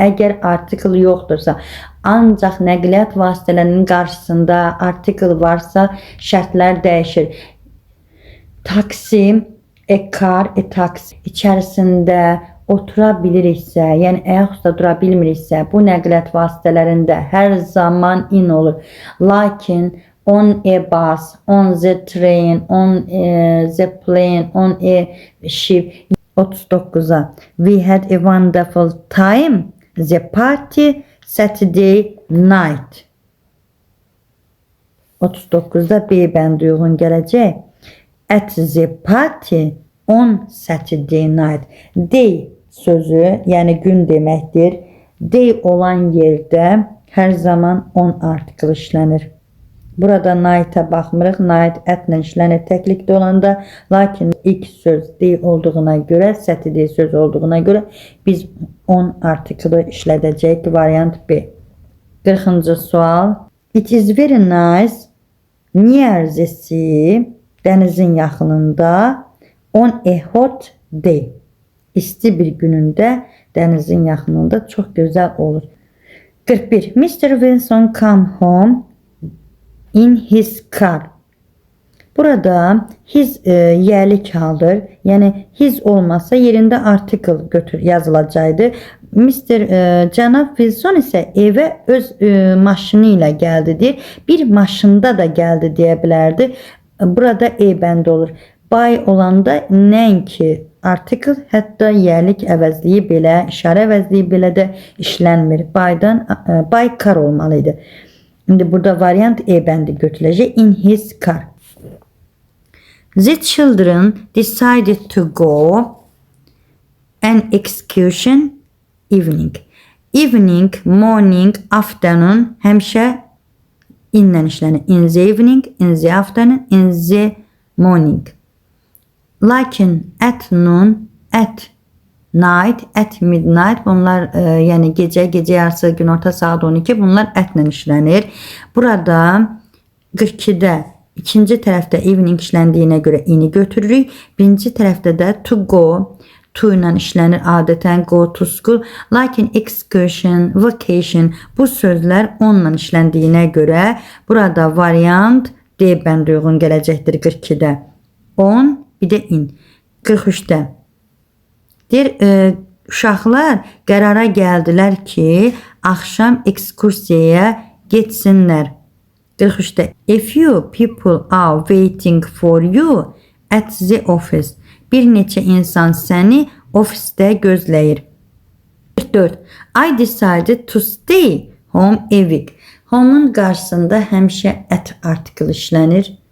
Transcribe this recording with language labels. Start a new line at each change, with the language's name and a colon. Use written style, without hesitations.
Azerbaijani: Əgər article yoxdursa, ancaq nəqliyyat vasitələrinin qarşısında article varsa şərtlər dəyişir. Taksi, a car, a taxi içərisində otura biliriksə, yəni ayaq üstə dura bilmiriksə, bu nəqliyyat vasitələrində hər zaman in olur.
English: Lakin on a bus, on the train, on the plane, on a ship. 39'a we had a wonderful time the party Saturday night.
Azerbaijani: 39'da B bəndi uyğun gələcək.
English: At the party on Saturday night.
Azerbaijani: Day sözü, yəni gün deməkdir. Day olan yerdə hər zaman on article işlənir. Burada night'a baxmırıq. Night atlə işlənir təklikdə olanda. Lakin ilk söz day olduğuna görə, Saturday söz olduğuna görə biz on article işlədəcəyik. Variant B. 40. sual.
English: It is very nice near the sea.
Azerbaijani: Dənizin yaxınında.
English: On a hot day.
Azerbaijani: İsti bir günündə dənizin yaxınında çox gözəl olur.
English: 41. Mr. Wilson come home in his car.
Azerbaijani: Burada his yəlik haldır. Yəni his olmasa yerində article yazılacaqdı. Mr. Cənab Wilson isə evə öz maşını ilə gəldi deyir. Bir maşında da gəldi deyə bilərdi. Burada bənd olur. By olanda nəinki artikel, hətta yerlik əvəzliyi belə, işarə əvəzliyi belə də işlənmir. By'dan by car olmalıydı. İndi burada variant bəndi götürüləcək.
English: In his car. The children decided to go an excursion evening.
Azerbaijani: Evening, morning, afternoon həmişə inlə işlənir.
English: In the evening, in the afternoon, in the morning.
Azerbaijani: Lakin
English: at noon, at night, at midnight
Azerbaijani: bunlar yəni gecə yarısı, günorta saat 12 bunlar atla işlənir. Burada 42-də ikinci tərəfdə evening işləndiyinə görə ini götürürük. Birinci tərəfdə də to go, to ilə işlənir adətən go to school. Lakin excursion, vacation bu sözlər onunla işləndiyinə görə burada variant D bəndə uyğun gələcəkdir 42-də. On, bir də in. 43-də. Deyir, uşaqlar qərara gəldilər ki, axşam ekskursiyaya getsinlər. 43-də.
English: A few people are waiting for you at the office.
Azerbaijani: Bir neçə insan səni ofisdə gözləyir. 44.
English: I decided to stay home a week.
Azerbaijani: Home'un qarşısında həmişə at artikel işlənir.